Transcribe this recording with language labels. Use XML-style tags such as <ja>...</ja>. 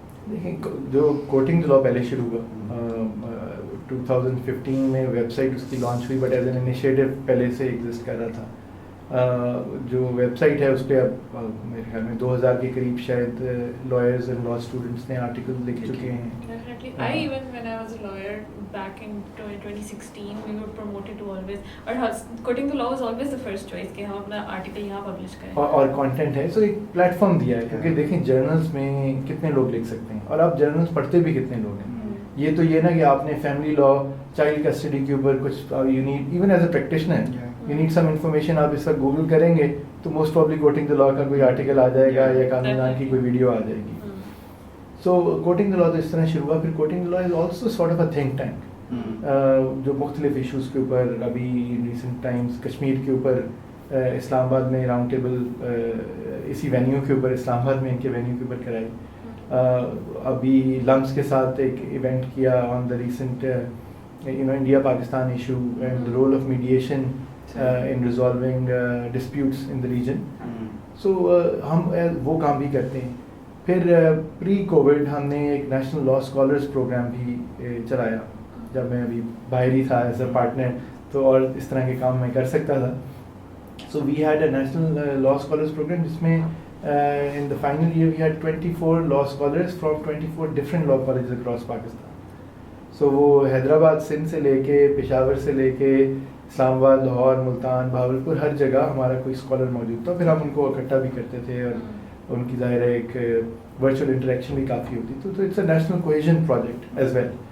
<ur>دیکھیں, جو کوٹنگ لا پہلے شروع ہوا 2015 میں ویب سائٹ اس کی لانچ ہوئی,</ur> <en>but as an initiative</en> <ur>پہلے سے ایگزسٹ کر رہا تھا. جو ویب سائٹ ہے اس پہ اب میرے خیال میں 2000 کے قریب شاید لائرز اینڈ لا اسٹوڈنٹس نے آرٹیکل لکھ چکے ہیں.</ur> <en>Definitely. I even when I was a lawyer back in 2016, we were promoted to always, or quoting the law was always the first choice</en> <ur>کہ ہم اپنا آرٹیکل یہاں پبلش کریں. اور کانٹینٹ ہے, سو ایک پلیٹ فارم دیا ہے, کیونکہ دیکھیں جرنلس میں کتنے لوگ لکھ سکتے ہیں, اور آپ جرنلس پڑھتے بھی کتنے لوگ ہیں. یہ تو یہ نا کہ آپ نے فیملی لا, چائلڈ کسٹڈی کے اوپر کچھ</ur> <en>you need, even as a practitioner you need some information,</en> <ur>آپ اس وقت گوگل کریں گے تو موسٹ پرابلی کوٹنگ دا لا کا کوئی آرٹیکل آ جائے گا یا قانون دان کی کوئی ویڈیو آ جائے گی. سو کوٹنگ دا لا تو اس طرح شروع ہوا. پھر coating the law</ur> <en>is also sort of a think tank,</en> <ur>جو مختلف ایشوز کے اوپر, ابھی ریسنٹ ٹائمز کشمیر کے اوپر اسلام آباد میں راؤنڈ ٹیبل اسی وینیو کے اوپر, اسلام آباد میں ان کے وینیو کے اوپر کرائی. ابھی لمس کے ساتھ ایک ایونٹ کیا</ur> <en>On the recent India Pakistan issue and the role of mediation in resolving disputes in the region.</en> <ur>So ہم وہ کام بھی کرتے ہیں. پھر پری کووڈ ہم نے ایک نیشنل لا اسکالرس پروگرام بھی چلایا, جب میں ابھی باہر ہی تھا</ur> <en>as a partner,</en> <ur>تو اور اس طرح کے کام میں کر سکتا تھا.</ur> <en>So we had a national law scholars program</en> <ur>جس میں</ur> <en>in the final year we had 24 law scholars from 24 different law colleges across Pakistan.</en> <ur>So وہ حیدرآباد, سندھ سے لے کے, پشاور سے لے کے, اسلام آباد, لاہور, ملتان, بھاولپور, ہر جگہ ہمارا کوئی اسکالر موجود تھا. پھر ہم ان کو اکٹھا بھی کرتے تھے اور ان کی ظاہر ہے ایک ورچوئل انٹریکشن بھی کافی ہوتی تھی. تو</ur> <en>It's a national cohesion project as well.</en>